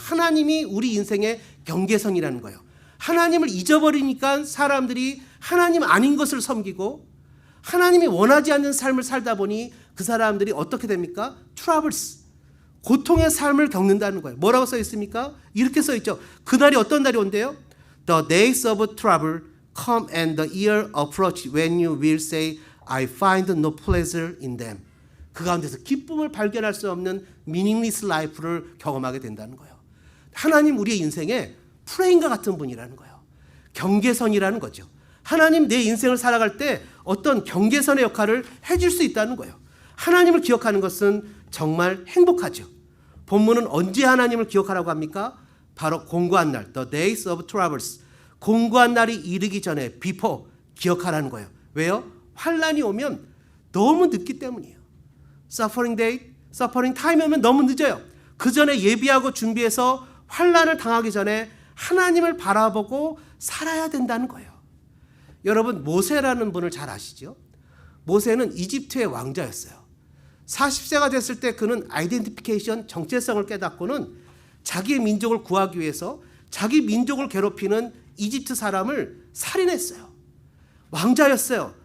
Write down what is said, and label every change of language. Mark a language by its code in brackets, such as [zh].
[ko] 하나님이 우리 인생의 경계선이라는 거예요. 하나님을 잊어버리니까 사람들이 하나님 아닌 것을 섬기고 하나님이 원하지 않는 삶을 살다 보니 그 사람들이 어떻게 됩니까? troubles, 고통의 삶을 겪는다는 거예요. 뭐라고 써 있습니까? 이렇게 써 있죠. 그날이 어떤 날이 온대요? [en] The days of trouble come and the year approach when you will say I find no pleasure in them. [ko] 그 가운데서 기쁨을 발견할 수 없는 [en] meaningless life [ko] 를 경험하게 된다는 거예요. 하나님 우리의 인생에 프레임과 같은 분이라는 거예요. 경계선이라는 거죠. 하나님 내 인생을 살아갈 때 어떤 경계선의 역할을 해줄 수 있다는 거예요. 하나님을 기억하는 것은 정말 행복하죠. 본문은 언제 하나님을 기억하라고 합니까? 바로 공고한 날, [en] the days of troubles. [ko] 공고한 날이 이르기 전에 before 기억하라는 거예요. 왜요? 환란이 오면 너무 늦기 때문이에요. [en] suffering day, suffering time [ko] 오면 너무 늦어요. 그 전에 예비하고 준비해서 환란을 당하기 전에 하나님을 바라보고 살아야 된다는 거예요. 여러분 모세라는 분을 잘 아시죠? 모세는 이집트의 왕자였어요. 40세가 됐을 때 그는 아이덴티피케이션, 정체성을 깨닫고는 자기의 민족을 구하기 위해서 자기 민족을 괴롭히는 이집트 사람을 살인했어요. 왕자였어요.